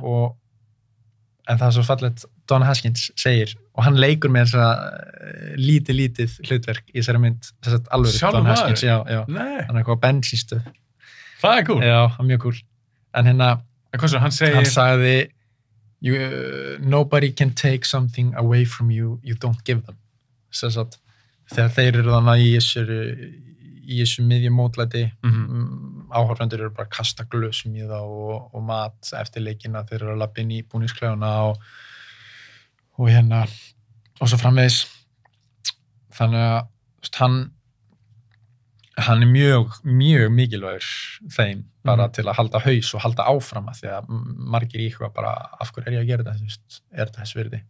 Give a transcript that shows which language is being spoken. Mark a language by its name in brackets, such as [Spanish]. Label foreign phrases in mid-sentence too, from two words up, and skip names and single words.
[Icelandic] En það er svo fallegt Don Haskins segir, og hann leikur með þess að lítið hlutverk í þessari mynd, þess að alveg Don Haskins, já. Hann er eitthvað á bensínstöð. Það er cool. Já, mjög cool. En hérna, hann sagði [English] nobody can take something away from you don't give them. [Icelandic] Þess að þegar þeir eru þannig í þessu miðjum mótlæti, áhorfendur eru bara að kasta glösum í það og mat eftir leikina, þeir eru að labba inn í búningsklefana og hérna og svo framvegis. Þannig að hann er mjög mikilvægur þeim bara til að halda haus og halda áfram, að því að margir íhuga bara af hverju er ég að gera þetta, er þetta þess virði?